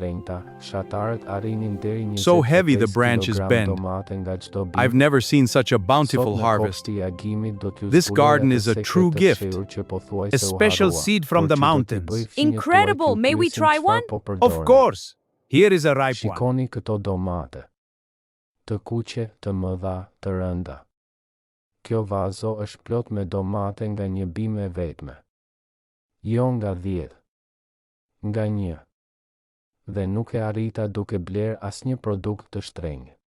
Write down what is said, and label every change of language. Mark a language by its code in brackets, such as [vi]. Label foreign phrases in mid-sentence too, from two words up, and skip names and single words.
[en] So heavy the branches bend. I've never seen such a bountiful harvest. This garden is a true gift. A special seed from the mountains. Incredible! May we try one? Of course. Here is a ripe one. [sq] Shikoni këto domate. Të kuqe, të mëdha, të rënda. Kjo vazo është plot me domate nga një bime vetme. Jo nga 10. Nga 1. Dhe nuk e arrita duke bler asnjë produkt të shtrenjtë.